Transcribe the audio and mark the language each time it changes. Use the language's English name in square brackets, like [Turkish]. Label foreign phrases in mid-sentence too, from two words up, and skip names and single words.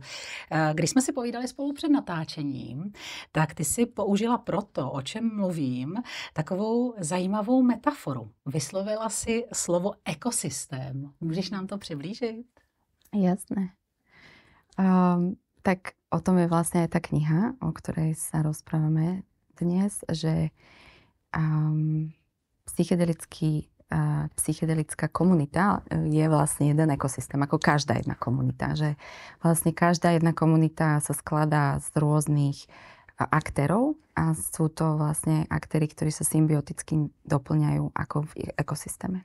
[Czech] Když jsme si povídali spolu před natáčením, tak ty si použila proto, o čem mluvím, takovou zajímavou metaforu. Vyslovila si slovo ekosystém. Můžeš nám to přiblížit? [Slovak] Jasné. Tak o tom je vlastne aj tá kniha, o ktorej sa rozprávame dnes, že psychedelická komunita je vlastne jeden ekosystém, ako každá jedna komunita. Že vlastne každá jedna komunita sa skladá z rôznych aktérov a sú to vlastne aktéry, ktorí sa symbioticky doplňajú ako v ekosystéme.